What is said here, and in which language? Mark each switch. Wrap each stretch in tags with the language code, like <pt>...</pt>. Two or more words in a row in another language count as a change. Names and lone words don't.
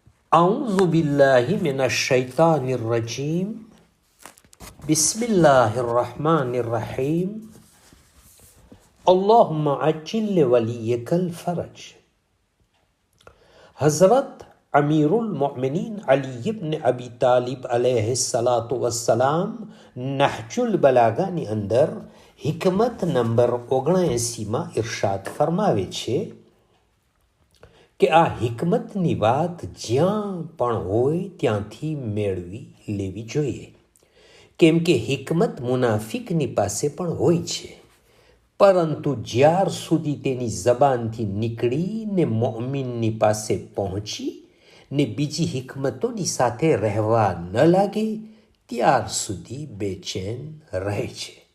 <ar>أعوذ بالله من الشيطان الرجيم بسم الله الرحمن الرحيم اللهم عجل لوليك الفرج.</ar> <gu>हज़रत अमीरुल मोमिनीन अली इब्न अबी तालिब</gu> <ar>عليه الصلاة والسلام</ar> <gu>નહજુલ બલાગાની અંદર હિકમત નંબર 79માં ઇરશાદ ફરમાવે છે કે આ હિકમતની વાત જ્યાં પણ હોય ત્યાંથી મેળવી લેવી જોઈએ, કેમ કે હિકમત મુનાફિકની પાસે પણ હોય છે, પરંતુ જ્યાર સુધી તેની જબાનથી નીકળીને મોમિનની પાસે પહોંચી ને બીજી હિકમતોની સાથે રહેવા ન લાગે ત્યાર સુધી બેચેન રહે છે.</gu>